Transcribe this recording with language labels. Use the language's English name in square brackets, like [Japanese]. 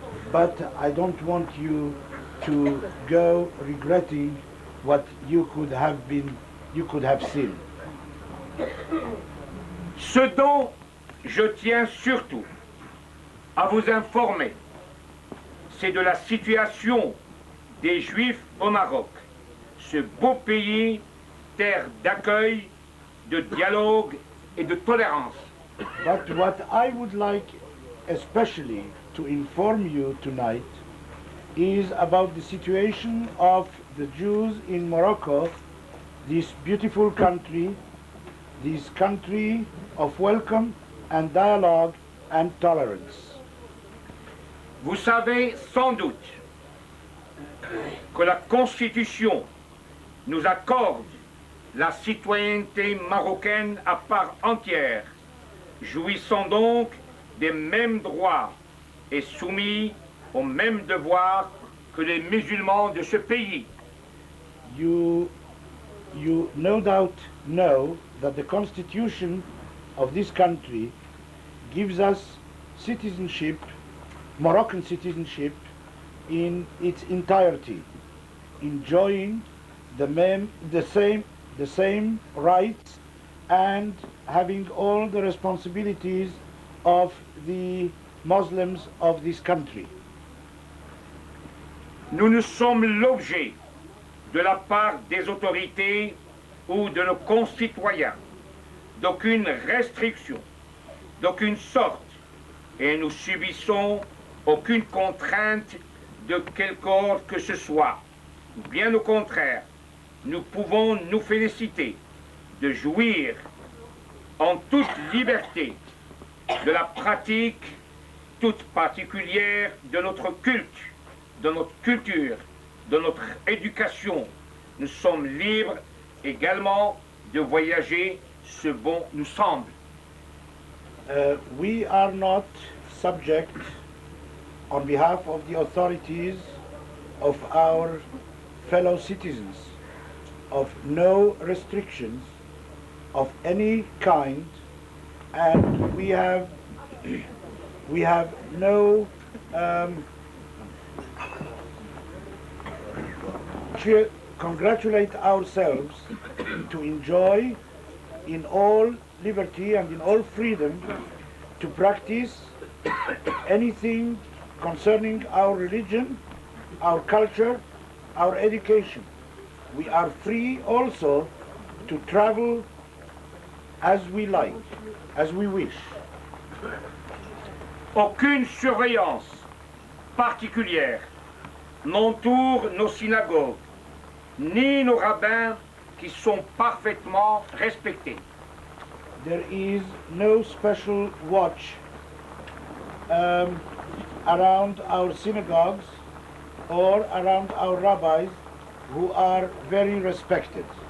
[English] But I don't want you to go regretting what you could have seen. [French] Ce dont je tiens surtout à vous informer, c'est de la situation des Juifs au Maroc, ce beau pays, terre d'accueil, de dialogue et de tolérance. [English] But what I would like especially to inform you tonight is about the situation of the Jews in Morocco, this beautiful country, this country of welcome and dialogue and tolerance. [French] Vous savez sans doute que la Constitution nous accorde la citoyenneté marocaine à part entière, jouissant donc des mêmes droits et soumis aux mêmes devoirs que les musulmans de ce pays. [English] You no doubt know that the constitution of this country gives us citizenship, Moroccan citizenship, in its entirety, enjoying the same rights and having all the responsibilities of the Muslims of this country. [French] Nous ne sommes l'objet de la part des autorités ou de nos concitoyens d'aucune restriction, d'aucune sorte, et nous subissons aucune contrainte de quelque ordre que ce soit. Bien au contraire, nous pouvons nous féliciter de jouir en toute liberté de la pratique toute particulière de notre culte, de notre culture, de notre éducation. Nous sommes libres également de voyager ce bon nous semble. [English] We are not subject, on behalf of the authorities of our fellow citizens, of no restrictions of any kind, and we have no congratulate ourselves to enjoy in all liberty and in all freedom to practice anything concerning our religion, our culture, our education. We are free also to travel as we like, as we wish. [French] Aucune surveillance particulière n'entoure nos synagogues, ni nos rabbins qui sont parfaitement respectés. [English] There is no special watch around our synagogues or around our rabbis who are very respected.